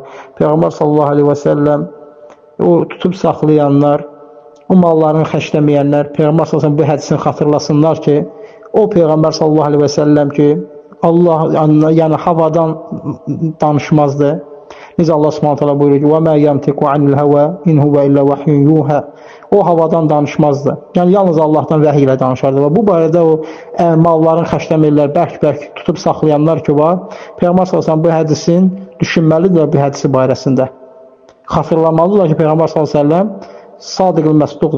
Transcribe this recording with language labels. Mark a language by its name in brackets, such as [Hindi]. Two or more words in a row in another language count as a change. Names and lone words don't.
[Azerbaijani] Peyğəmbər [Arabic] صلى الله عليه وسلم [Azerbaijani] o tutub saxlayanlar, o mallarını xərcləməyənlər, Peyğəmbər sallallahu bu hədisini xatırlasınlar ki, o Peyğəmbər [Arabic] صلى الله عليه وسلم [Azerbaijani] ki, Allah, yəni havadan danışmazdı. Necə Allah [Arabic] سبحانه وتعالى [Azerbaijani] buyurur ki, [Arabic] وَمَا يَمْتِقُ عَنِ الْهَوَى اِنْ هُوَ اِلَّا وَحْيٌ يُوحَى. [Azerbaijani] O havadan danışmazdı. Yəni yalnız Allahdan vəhiy ilə danışardı. Və bu barədə o malların xərcləməklər, bərk-bərk tutub saxlayanlar ki var, Peyğəmbər sallallahu bu hədisin düşünməlidir bu hədisi barəsində. Xatırlamalıdırlar ki, Peyğəmbər sallallahu sadiq-ül məsduqdur.